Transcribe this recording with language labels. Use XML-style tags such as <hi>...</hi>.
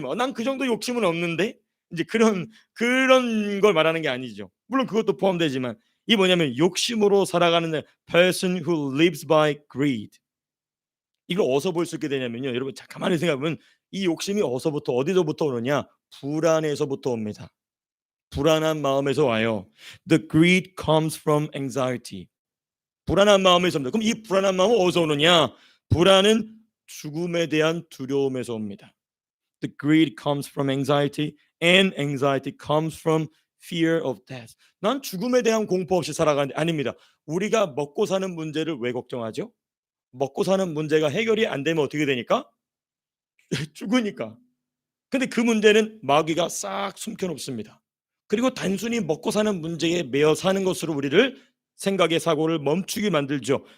<ko>난 그 정도 욕심은 없는데. 이제 그런 걸 말하는 게 아니죠. 물론 그것도 포함되지만 이 뭐냐면 욕심으로 살아가는</ko> <en>person who lives by greed.</en> <ko>이걸 어디서 볼 수 있게 되냐면요. 여러분 자 가만히 생각하면 이 욕심이 어디서부터 오느냐? 불안에서부터 옵니다. 불안한 마음에서 와요.</ko> <en>The greed comes from anxiety.</en> <ko>불안한 마음에서 옵니다. 그럼 이 불안한 마음은 어디서 오느냐? 불안은 죽음에 대한 두려움에서 옵니다.</ko> <en>The greed comes from anxiety and anxiety comes from fear of death.</en> <ko>난 죽음에 대한 공포 없이 살아가는데 아닙니다. 우리가 먹고 사는 문제를 왜 걱정하죠? 먹고 사는 문제가 해결이 안 되면 어떻게 되니까? 죽으니까. 근데 그 문제는 마귀가 싹 숨겨놓습니다. 그리고 단순히 먹고 사는 문제에 매여 사는 것으로 우리를 생각의 사고를 멈추게 만들죠.</ko>